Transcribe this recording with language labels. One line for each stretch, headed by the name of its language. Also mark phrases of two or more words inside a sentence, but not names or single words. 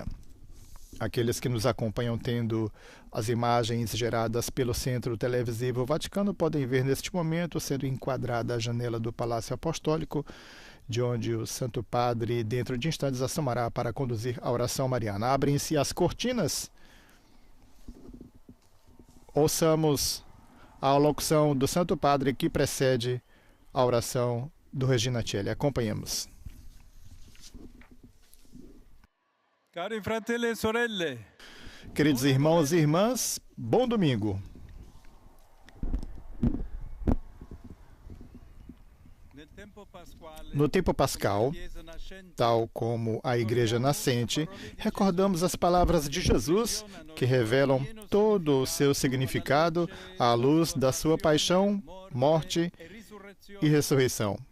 Portuguese: Aqueles que nos acompanham tendo as imagens geradas pelo Centro Televisivo Vaticano podem ver neste momento sendo enquadrada a janela do Palácio Apostólico, de onde o Santo Padre, dentro de instantes, assomará para conduzir a oração mariana. Abrem-se as cortinas. Ouçamos a locução do Santo Padre que precede a oração do Regina Coeli. Acompanhemos.
Italian: Cari fratelli e sorelle.
Portuguese: Queridos irmãos e irmãs, bom domingo. No tempo pascal, tal como a Igreja nascente, recordamos as palavras de Jesus que revelam todo o seu significado à luz da sua paixão, morte e ressurreição.